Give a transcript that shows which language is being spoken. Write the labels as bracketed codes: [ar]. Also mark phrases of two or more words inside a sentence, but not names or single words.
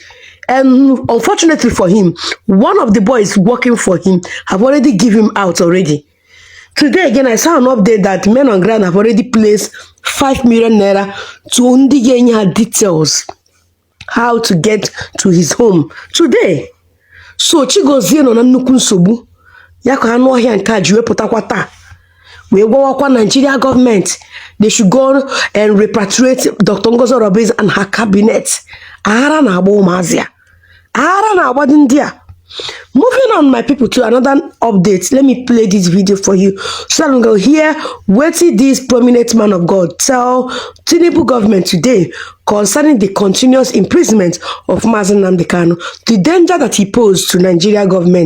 [en] And unfortunately for him, one of the boys working for him have already given him out already. Today again, I saw an update that men on ground have already placed 5 million naira to Ndiye details how to get to his home today. [ig] So Chigozie no na nnukwu nsogbu ya ka anụ ọhịa nke a ji wepụtakwa taa wee gwawakwa [en] Nigeria government they should go and repatriate Dr. Ngozi Oraweze and her cabinet. [ig] Ahara na agba ụmụazị a. Ahara na agba ndị a. [en] Moving on, my people, to another update. Let me play this video for you so that we go hear what this prominent man of God tell Tinubu government today concerning the continuous imprisonment of Nnamdi Kanu, the danger that he posed to Nigeria government.